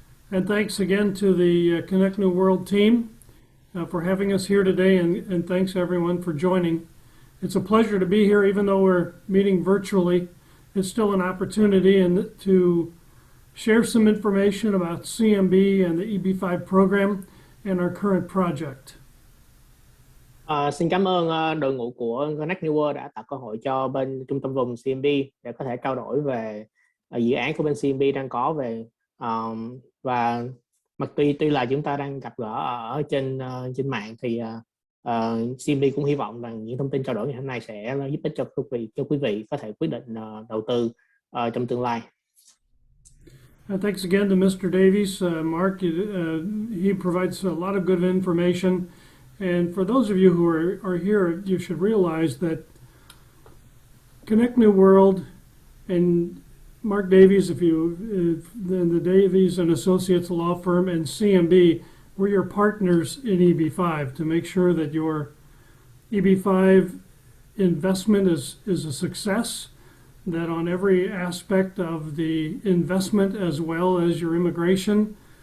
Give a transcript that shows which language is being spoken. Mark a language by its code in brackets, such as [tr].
[en] And thanks again to the Connect New World team for having us here today, and thanks everyone for joining. It's a pleasure to be here, even though we're meeting virtually. It's still an opportunity to share some information about CMB and the EB-5 program and our current project. [vi] Xin cảm ơn đội ngũ của Connect New World đã tạo cơ hội cho bên trung tâm vùng CMB để có thể trao đổi về dự án của bên CMB đang có về và mặc tuy là chúng ta đang gặp gỡ ở trên mạng thì CMB cũng hy vọng rằng những thông tin trao đổi ngày hôm nay sẽ giúp ích cho quý vị có thể quyết định đầu tư trong tương lai. [en] Thanks again to Mr. Davies. Mark, he provides a lot of good information. And for those of you who are here, you should realize that Connect New World and Mark Davies, then the Davies and Associates law firm, and CMB, we're your partners in EB-5 to make sure that your EB-5 investment is a success, that on every aspect of the investment as well as your immigration,